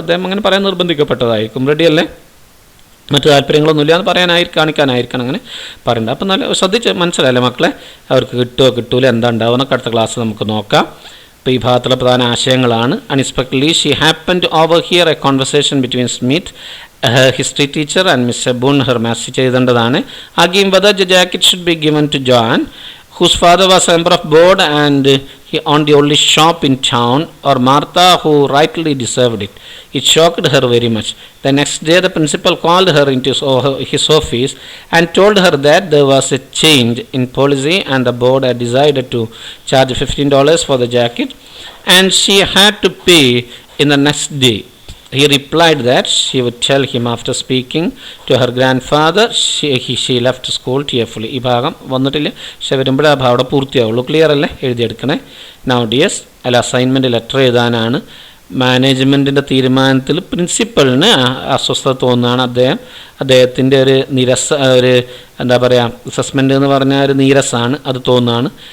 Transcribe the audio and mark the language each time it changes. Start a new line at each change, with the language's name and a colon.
Malayalam: അദ്ദേഹം അങ്ങനെ പറയാൻ നിർബന്ധിക്കപ്പെട്ടതായിരിക്കും. റെഡിയല്ലേ? മറ്റു താല്പര്യങ്ങളൊന്നുമില്ല എന്ന് കാണിക്കാനായിരിക്കണം അങ്ങനെ പറയണ്ട. അപ്പം നല്ല ശ്രദ്ധിച്ച് മനസ്സിലായല്ലേ മക്കളെ? അവർക്ക് കിട്ടുമോ കിട്ടൂല, എന്താ ഉണ്ടാവുമെന്നൊക്കെ അടുത്ത ക്ലാസ് നമുക്ക് നോക്കാം. അപ്പോൾ ഈ ഭാഗത്തുള്ള പ്രധാന ആശയങ്ങളാണ്.
English: Unexpectedly she happen to over hear a conversation between Smith, history teacher and Mr Boone. Her master ചെയ്തേണ്ടതാണ്. Arguing whether the jacket should be given to John, whose father was a member of board and he owned the only shop in town, or Martha, who rightly deserved it. It shocked her very much. The next day the principal called her into his office and told her that there was a change in policy and the board had decided to charge $15 for the jacket and she had to pay in the next day. He replied that she would tell him after speaking to her grandfather. She left school tearfully.
Malayalam: ഈ ഭാഗം വന്നിട്ടില്ല, പക്ഷെ വരുമ്പോഴേ ആ ഭാഗം അവിടെ പൂർത്തിയാവുള്ളൂ. Clear അല്ലേ? എഴുതിയെടുക്കണേ. Now dears, അല്ല അസൈൻമെൻറ്റ് ലെറ്റർ എഴുതാനാണ്. മാനേജ്മെൻറ്റിൻ്റെ തീരുമാനത്തിൽ പ്രിൻസിപ്പളിന് അസ്വസ്ഥത തോന്നുകയാണ്. അദ്ദേഹത്തിൻ്റെ ഒരു എന്താ പറയുക, അസസ്മെൻ്റ് എന്ന് പറഞ്ഞാൽ ഒരു നീരസാണ്, അത് തോന്നുകയാണ്.